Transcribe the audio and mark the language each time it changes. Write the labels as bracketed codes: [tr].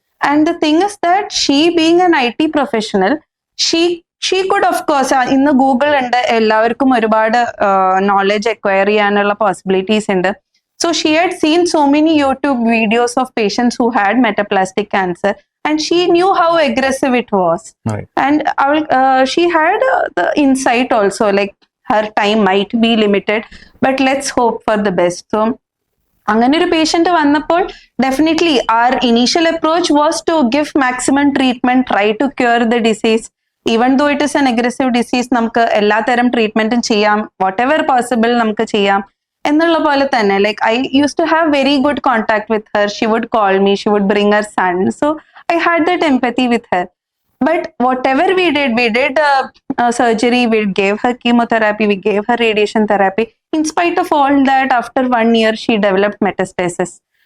[en] and the thing is that she being an IT professional, she could of course, [ml] ഇന്ന് Google ഉണ്ട്, എല്ലാവർക്കും ഒരുപാട് knowledge acquire ചെയ്യാനുള്ള possibilities ഉണ്ട്. [en] So she had seen so many YouTube videos of patients who had metaplastic cancer, and she knew how aggressive it was. Right. And she had the insight also, like her time might be limited, but let's hope for the best. So [ml] അങ്ങനെ ഒരു patient വന്നപ്പോൾ definitely [en] our initial approach was to give maximum treatment, try to cure the disease. Even though it is an aggressive disease, [ml] നമുക്ക് എല്ലാ തരം ട്രീറ്റ്മെന്റും ചെയ്യാം, [en] whatever possible [ml] നമുക്ക് ചെയ്യാം എന്നുള്ള പോലെ തന്നെ. [en] Like I used to have very good contact with her. She would call me, she would bring her son. So I had that empathy with her. But whatever we did surgery, we gave her chemotherapy, we gave her radiation therapy. In spite of all that, after 1 year, she developed metastasis.